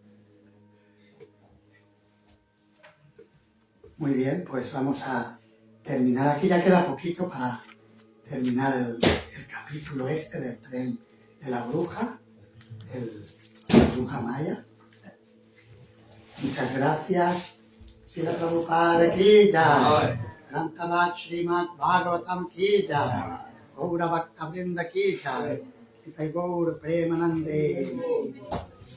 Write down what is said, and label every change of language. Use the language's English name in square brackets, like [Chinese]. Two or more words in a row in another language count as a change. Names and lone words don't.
[Spanish] Muy bien, pues vamos a terminar aquí. Ya queda poquito para terminar el capítulo del tren de la bruja, la bruja maya. Muchas gracias. [Hindi] श्रील प्रभुपाद की जय. ग्रन्तवत् श्रीमद् भागवतम् की जय. गौर भक्त वृन्द की जय. [Bangla] নিতাই গৌর প্রেমানন্দে.